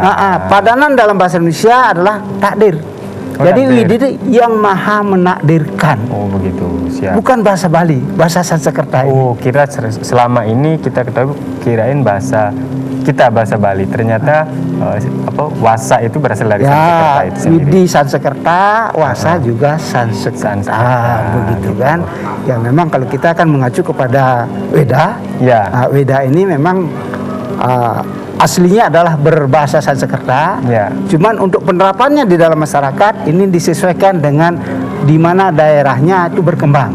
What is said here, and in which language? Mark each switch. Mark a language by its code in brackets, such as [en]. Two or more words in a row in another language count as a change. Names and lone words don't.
[id] Padanan dalam bahasa Indonesia adalah takdir. Oh, jadi takdir. Widi itu yang maha menakdirkan. Oh, begitu. Siap. Bukan bahasa Bali, bahasa Sanskerta. Oh, kira selama ini kita ketahui kirain bahasa Bali. Ternyata wasa itu berasal dari Sanskerta itu sendiri. Widi Sanskerta, wasa juga Sanskerta. Begitu kan. Ya memang kalau kita akan mengacu kepada Weda. Ya. Weda ini memang aslinya adalah berbahasa Sanskerta. Ya. Cuman untuk penerapannya di dalam masyarakat ini disesuaikan dengan di mana daerahnya itu berkembang.